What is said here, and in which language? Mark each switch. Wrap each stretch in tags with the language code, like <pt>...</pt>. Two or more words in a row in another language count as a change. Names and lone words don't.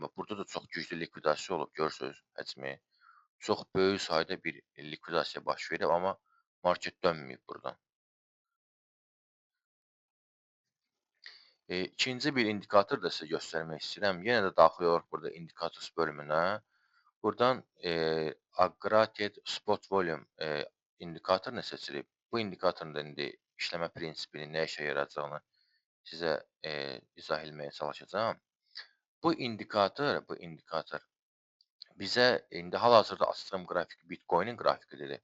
<az>Bax burada da çox güclü likvidasiya olub, görürsüz həcmi. Çox böyük sayda bir likvidasiya baş verib, amma market dönməyib burdan. İkinci bir indikator da sizə göstərmək istəyirəm. Yenə də daxil oluruq burada indicators bölümünə. Buradan</az> <en>aggregated spot volume</en> <az>indikatorunu seçirik. Bu indikatorun da indi işləmə prinsipinin nə işə yarayacağını sizə izah etməyə çalışacağam. Bu indikator bizə indi hal-hazırda açdığım qrafik Bitcoin-in qrafikidir.</az>